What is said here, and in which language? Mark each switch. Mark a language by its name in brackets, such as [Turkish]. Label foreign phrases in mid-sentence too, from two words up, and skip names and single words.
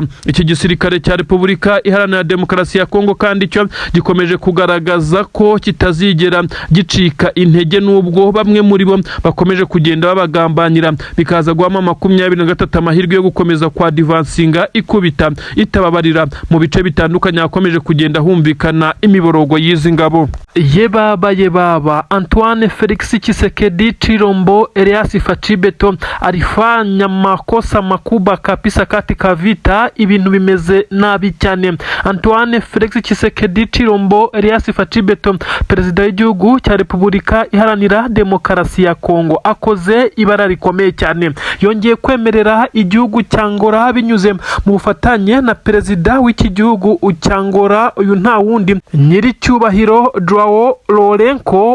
[Kinyarwanda] Iki gisirikare cya Repubulika Iharanira Demokarasi ya Kongo kandi cyo gikomeje kugaragaza ko kitazigera gicika intege, n'ubwo bamwe muri bo bakomeje kugenda babagambanira, bikaza guhama M23 amahirwe yo gukomeza kwa divansinga ikubita itababarira mu bice bitandukanye hakomeje kugenda humvikana imiborogo y'izi ngabo. [Swahili] Yebaba Antoine Felix Tshisekedi Chilombo Elias Fachibeto alifanya makosa makubwa kabisa katika vita, [Kinyarwanda] ibintu bimeze nabi cyane. Antoine Felix Tshisekedi Chilombo Elias Fachibeto, perezida w'igihugu cya Repubulika Iharanira Demokarasi ya Kongo, akoze ibara rikomeye cyane. Yongeye kwemerera igihugu cya Angola binyuze mu bufatanye na perezida w'iki gihugu cya Angola, uyu nta wundi nyiricyubahiro Joao Lourenco.